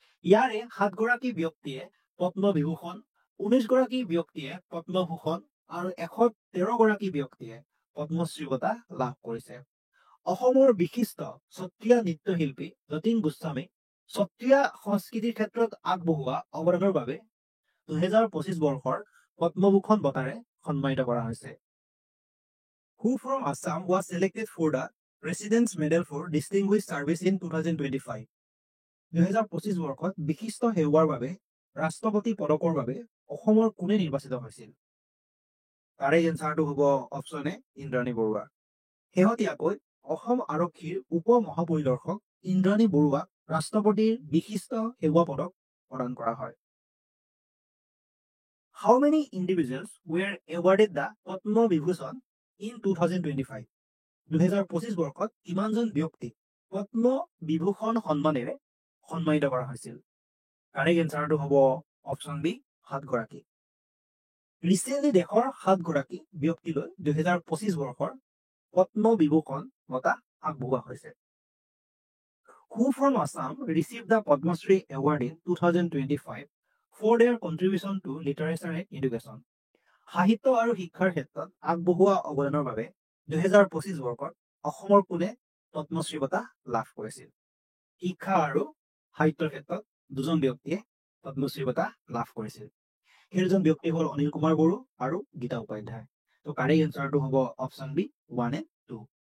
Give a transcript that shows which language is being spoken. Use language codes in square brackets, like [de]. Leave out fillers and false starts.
[as] ইয়াৰে 7 গৰাকী ব্যক্তিয়ে পদ্মবিভূষণ, 19 গৰাকী ব্যক্তিয়ে পদ্মভূষণ আৰু 113 গৰাকী ব্যক্তিয়ে পদ্মশ্ৰী বঁটা লাভ কৰিছে। অসমৰ বিশিষ্ট সত্ৰীয়া নৃত্যশিল্পী যতীন গোস্বামী সত্ৰীয়া সংস্কৃতিৰ ক্ষেত্ৰত আগবঢ়োৱা অৱদানৰ বাবে 2025 বৰ্ষৰ পদ্মভূষণ বঁটাৰে সন্মানিত কৰা হৈছে। [en] Who from Assam was selected for the President's Medal for Distinguished Service in 2025? [as] 2025 বৰ্ষত বিশিষ্ট সেৱাৰ বাবে ৰাষ্ট্ৰপতি পদকৰ বাবে অসমৰ কোনে নিৰ্বাচিত হৈছিল? কাৰেক্ট এনচাৰটো হ'ব অপশ্যন এ ইন্দ্ৰাণী বৰুৱা। শেহতীয়াকৈ অসম আৰক্ষীৰ উপ মহাপৰিদৰ্শক ইন্দ্ৰাণী বৰুৱাক ৰাষ্ট্ৰপতিৰ বিশিষ্ট সেৱা পদক প্ৰদান কৰা হয়। [en] How many individuals were awarded the Padma Vibhushan in 2025? [as] 2025 বৰ্ষত কিমানজন ব্যক্তিক পদ্ম বিভূষণ সন্মানেৰে সন্মানিত কৰা হৈছিল? কাৰেক্ট এনচাৰটো হ'ব অপশ্যন বি 7 গৰাকী। ৰিচেণ্টলি দেশৰ 7 গৰাকী ব্যক্তিলৈ 2025 বৰ্ষৰ পদ্ম বিভূষণ বঁটা আগবঢ়োৱা হৈছে। [en] Who from Assam received the Padma Shri Award in 2025 for their contribution to literature and education? [as] সাহিত্য আৰু শিক্ষাৰ ক্ষেত্ৰত আগবঢ়োৱা অৱদানৰ বাবে 2025 বৰ্ষত অসমৰ কোনে পদ্মশ্ৰী বঁটা লাভ কৰিছিল? শিক্ষা আৰু সাহিত্যৰ ক্ষেত্ৰত 2জন ব্যক্তিয়ে পদ্মশ্ৰী বঁটা লাভ কৰিছিল। সেই 2জন ব্যক্তি হ'ল অনিল কুমাৰ বড়ো আৰু গীতা উপাধ্যায়। তো কাৰেক্ট এনচাৰটো হ'ব অপশ্যন বি 1 and 2।